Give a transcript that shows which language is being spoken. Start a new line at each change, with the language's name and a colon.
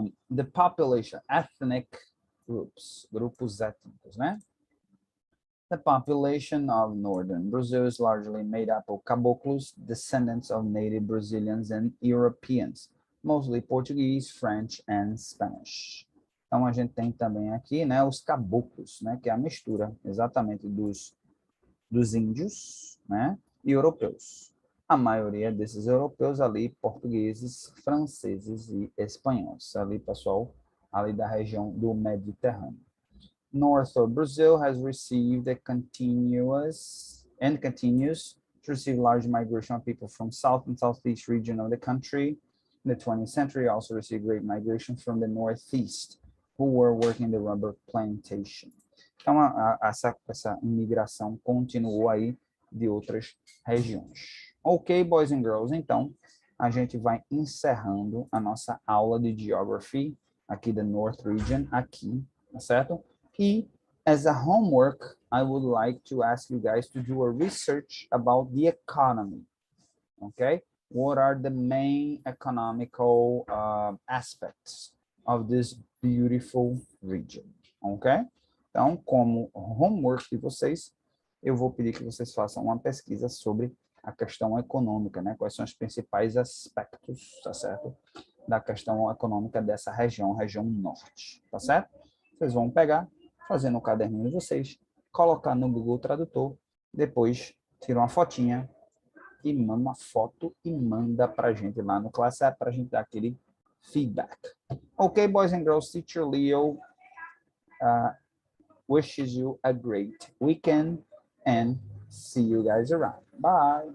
English: The population, ethnic groups,
Portuguese: grupos étnicos, né?
English: The population of northern Brazil is largely made up of caboclos, descendants of native Brazilians and Europeans, mostly Portuguese, French, and Spanish.
Portuguese: Então, a gente tem também aqui, né, os caboclos, né, que é a mistura exatamente dos índios, né, e europeus. A maioria desses europeus ali, portugueses, franceses e espanhóis. Ali, pessoal, ali da região do Mediterrâneo.
English: North of Brazil has received a continues to receive large migration of people from south and southeast region of the country. In the 20th century, also received great migration from the northeast, who were working the rubber plantation.
Portuguese: Então, essa imigração continuou aí de outras regiões. Ok,
English: boys and girls,
Portuguese: então, a gente vai encerrando a nossa aula de Geography aqui da North Region, aqui, tá certo?
English: E, as a homework, I would like to ask you guys to do a research about the economy, okay? What are the main economical aspects of this beautiful region, okay?
Portuguese: Então, como homework de vocês, eu vou pedir que vocês façam uma pesquisa sobre a questão econômica, né? Quais são os principais aspectos, tá certo? Da questão econômica dessa região, região norte, tá certo? Vocês vão pegar, fazer no caderninho de vocês, colocar no Google Tradutor, depois tira uma fotinha e manda uma foto e manda para a gente lá no Classe App para a gente dar aquele feedback.
English: Ok, boys and girls, teacher Leo wishes you a great weekend and see you guys around. Bye.